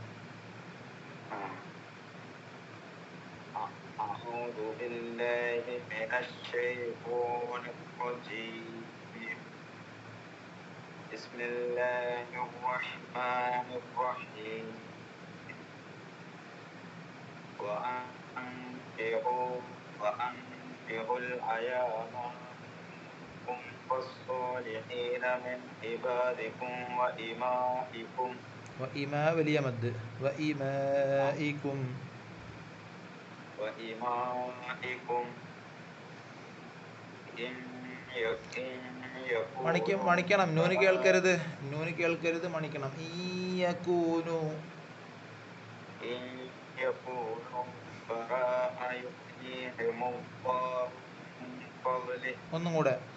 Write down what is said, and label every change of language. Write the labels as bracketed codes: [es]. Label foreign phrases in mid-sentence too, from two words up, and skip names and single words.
[ar] بسم الله الرحمن الرحيم وأنكحوا الأيام منكم والصالحين من عبادكم وإمائكم [ml] വലിയ മദ് وإمائكم മണിക്കണം, നൂന് കേൾക്കരുത്, മണിക്കണം. ഒന്നും കൂടെ.